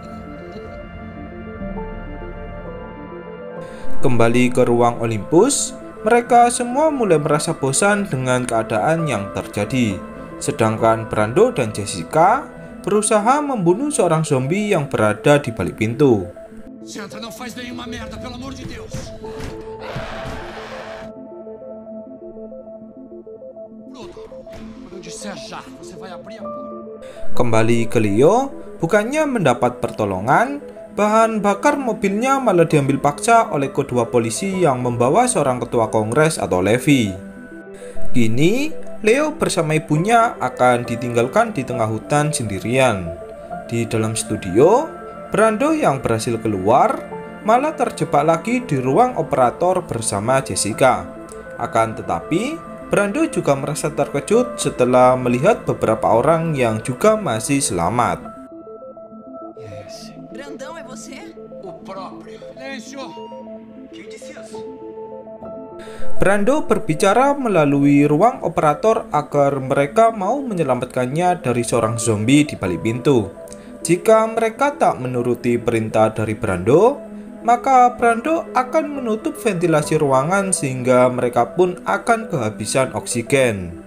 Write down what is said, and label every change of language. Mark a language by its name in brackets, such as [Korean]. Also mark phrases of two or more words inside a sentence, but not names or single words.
[Indonesian] Kembali ke ruang Olympus, Mereka semua mulai merasa bosan dengan keadaan yang terjadi. Sedangkan Brando dan Jessica berusaha membunuh seorang zombie yang berada di balik pintu. [Portuguese] Senta, não faz nenhuma merda, pelo amor de Deus. Pronto. Quando eu disser já, você vai abrir a porta. [Indonesian] Kembali ke Leo, bukannya mendapat pertolongan, bahan bakar mobilnya malah diambil paksa oleh kedua polisi yang membawa seorang ketua kongres atau Levi. Kini, Leo bersama ibunya akan ditinggalkan di tengah hutan sendirian. Di dalam studio, Brando yang berhasil keluar malah terjebak lagi di ruang operator bersama Jessica. Akan tetapi, Brando juga merasa terkejut setelah melihat beberapa orang yang juga masih selamat. [Portuguese] Brandão, é você? O próprio. Silêncio. Quem disse isso? [Indonesian] Brando berbicara melalui ruang operator agar mereka mau menyelamatkannya dari seorang zombie di balik pintu. Jika mereka tak menuruti perintah dari Brando, maka Brando akan menutup ventilasi ruangan sehingga mereka pun akan kehabisan oksigen.